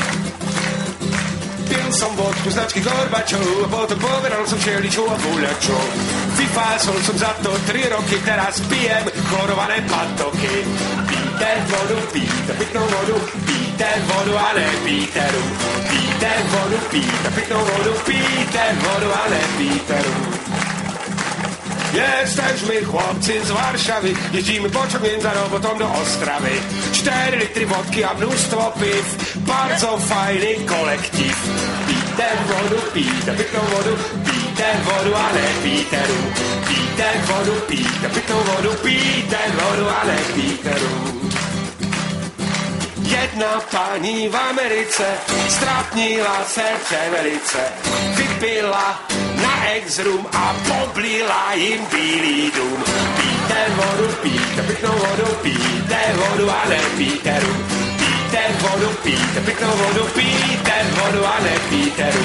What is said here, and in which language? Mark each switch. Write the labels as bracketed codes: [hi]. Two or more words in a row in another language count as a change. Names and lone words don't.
[sk] Pil som vodku značky Gorbačov a potom povedal som všeličou a guľačov. Vyfásol som za to 3 roky, teraz pijem chlorované patoky. [cs] Pijte vodu, pijte pitnou vodu, pijte vodu a nepijte rum. Pijte vodu, pijte pitnou vodu, pijte vodu a nepijte rum. [pl] Jesteśmy chłopcy z Warszawy, jeździmy pociągiem za robotą do Ostrawy. 4 litry wodki a mnóstwo piw, bardzo fajny kolektyw. [cs] Pijte wodu, pijte pitną wodu, pijte wodu, ale pijte rum. Pijte wodu, pijte pitną wodu, pijte wodu, ale pijte rum. Jedna pani v Americe strapnila serce velice. Vypila na ex-rum a poblila jim bílý dům. Pijte vodu, pijte pitnou vodu, pijte vodu a nepijte rum. Pijte vodu, pijte pitnou vodu, pijte vodu a nepijte rum.